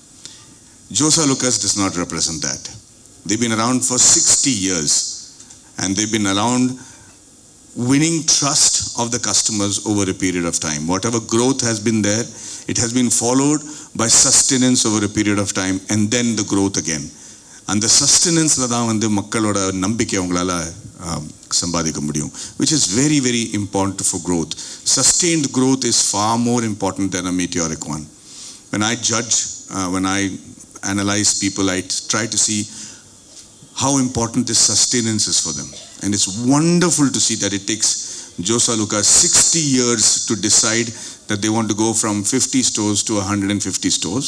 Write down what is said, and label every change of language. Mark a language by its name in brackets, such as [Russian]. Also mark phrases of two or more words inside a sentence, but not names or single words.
[English] Jos Alukka does not represent that. They've been around for 60 years and they've been around winning trust of the customers over a period of time. Whatever growth has been there, it has been followed by sustenance over a period of time and then the growth again. And the sustenance [Tamil] லதான் வந்து மக்களோட நம்பிக்கை அவங்கள சம்பாதிக்க முடியும், [English] which is very, very important for growth. Sustained growth is far more important than a meteoric one. When I judge, when I analyze people, I try to see how important this sustenance is for them. And it's wonderful to see that it takes Jos Alukka 60 years to decide that they want to go from 50 stores to 150 stores.